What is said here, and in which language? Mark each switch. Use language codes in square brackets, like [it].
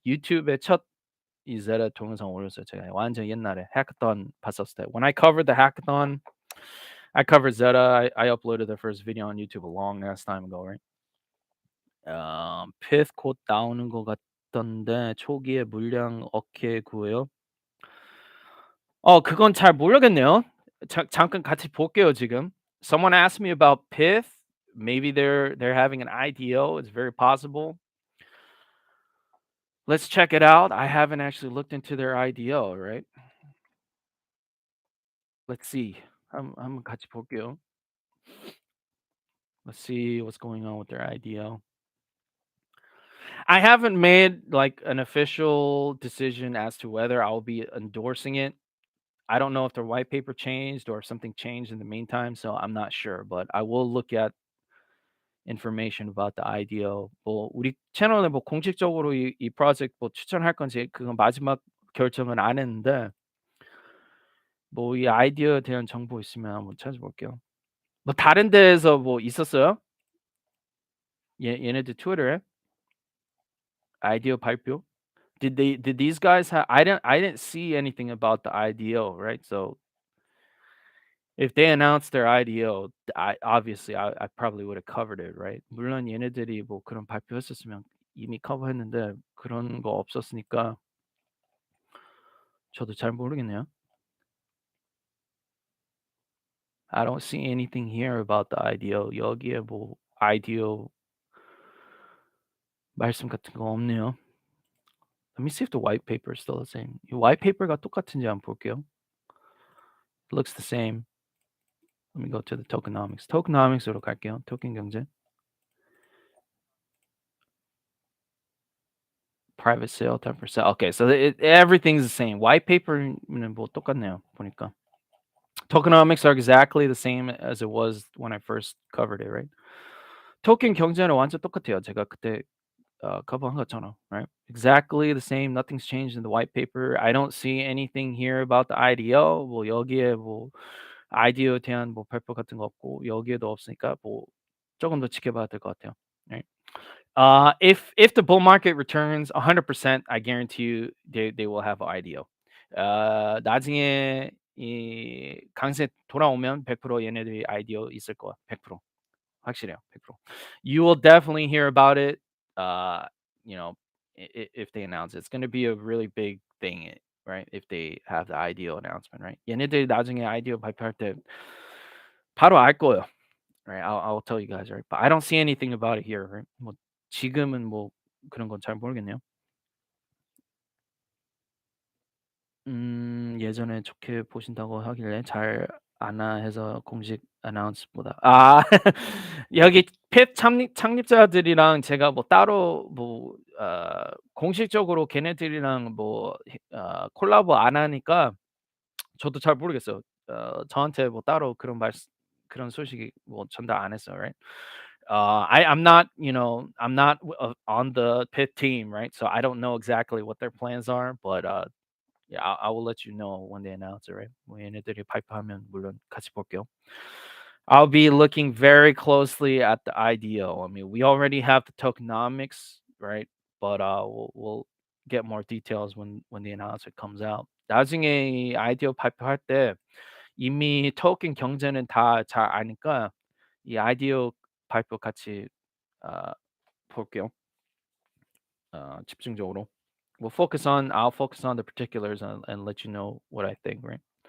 [ko] YouTube에 첫이 Zeta 동영상 올렸어요. 제가 완전 옛날에 hackathon 봤었을 때. [en] When I covered the hackathon, I covered Zeta. I uploaded the first video on YouTube a long ass time ago, right? [ko] Pith 곧 나오는 것 같던데 초기에 물량 어떻게 구해요? 그건 잘 모르겠네요. 잠깐 같이 볼게요 지금. [en] Someone asked me about Pith. Maybe they're having an IDO. It's very possible. Let's check it out. I haven't actually looked into their IDO, right? Let's see. [ko] 한번 같이 볼게요. [en] Let's see what's going on with their IDO. I haven't made like an official decision as to whether I'll be endorsing it. I don't know if their white paper changed or if something changed in the meantime, so I'm not sure. But I will look at information about the IDO. [ko] 뭐 우리 채널에 뭐 공식적으로 이 프로젝트 뭐 추천할 건지 그건 마지막 결정은 안 했는데 뭐 이 아이디어에 대한 정보 있으면 한번 찾아볼게요. 뭐 다른 데에서 뭐 있었어요? 얘네들 트위터에 아이디어 발표? [en] Did these guys have? I didn't see anything about the IDO, right? So if they announced their IDO, I obviously I probably would have covered it, right? [ko] 물론 얘네들이 뭐 그런 발표했었으면 이미 커버했는데 그런 거 없었으니까 저도 잘 모르겠네요. [en] I don't see anything here about the IDO. [ko] 여기에 뭐 IDO 말씀 같은 거 없네요. [en] Let me see if the white paper is still the same. [ko] 이 white paper가 똑같은지 한번 볼게요. [en] It looks the same. Let me go to the tokenomics. [ko] tokenomics으로 갈게요. 토큰 경제. [en] Private sale 10%. Okay, so everything's the same. [ko] White paper는 뭐 똑같네요. 보니까. [en] Tokenomics are exactly the same as it was when I first covered it, right? [ko] 토큰 경제는 완전 똑같아요. 제가 그때 커버한 것처럼, [en] right? Exactly the same. Nothing's changed in the white paper. I don't see anything here about the IDO. [ko] 뭐 여기에 뭐 IDO에 대한 뭐 발표 같은 거 없고 여기에도 없으니까 뭐 조금 더 지켜봐야 될 것 같아요. [en] Right? If the bull market returns 100%, I guarantee you they will have IDO. [ko] 나중에 이 강세 돌아오면 100% 얘네들이 IDO 있을 거야. 100%. 확실해요. 100%. [en] You will definitely hear about it. Uh, you know, if they announce it, it's going to be a really big thing, right? If they have the IDO announcement, right? [ko] 얘네들이 나중에 IDO 발표할 때 바로 알 거예요. [en] Right? I'll tell you guys, right? But I don't see anything about it here, right? [ko] 뭐 지금은 뭐 그런 건 잘 모르겠네요. 예전에 좋게 보신다고 하길래 잘 아나 해서 공식 어나운스보다 여기 펫 창립자들이랑 제가 뭐 따로 뭐 공식적으로 걔네들이랑 뭐 콜라보 안 하니까 저도 잘 모르겠어요. 저한테 뭐 따로 그런 소식이 뭐 전달 안 했어요, [en] right? I'm not, I'm not on the pit team, right? So I don't know exactly what their plans are, but yeah, I will let you know when they announce it, right? [ko] 뭐 얘네들이 발표하면 물론 같이 볼게요. [en] I'll be looking very closely at the IDO. I mean, we already have the tokenomics, right? But we'll get more details when the announcement comes out. [ko] 나중에 이 IDO 발표할 때 이미 토ken 경제는 다 잘 아니까 이 IDO 발표 같이 어, 볼게요. 집중적으로. [en] I'll focus on the particulars and let you know what I think, right?